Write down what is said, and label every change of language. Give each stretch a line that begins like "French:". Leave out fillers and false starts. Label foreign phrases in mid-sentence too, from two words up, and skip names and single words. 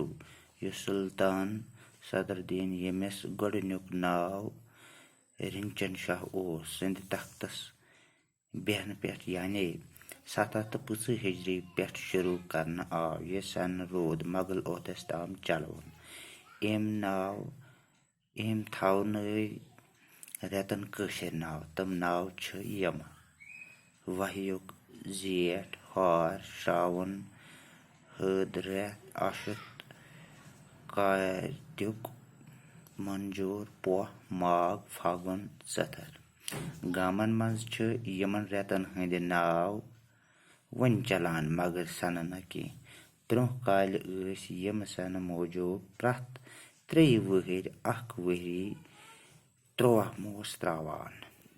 Kashmiri: यह सुल्तान सदरुद्दीन यमिस गोडनुक नाव रिंचन शाह ओस सिंध तख्तस बेहन पेट यानी 725 हिजरी पेट शुरू करना आव। यह सन रोद मुगल ओहदस ताम चलवन। एम थावनय रेतन कशीर नाव। तम नाव छ यम: वहयुक, जेठ, हार, श्रावण, हद रेत, आशुत, कार्तिक, मंजूर, पोह, माघ, फागुन, सतर। गामन मज छ यमन रेतन हंद नाव वन चलान, मगर सन न की। ब्रोह काल यम सन मौजूद प्रथ 3 वहर 1 वहरी 3 मोस त्रावान।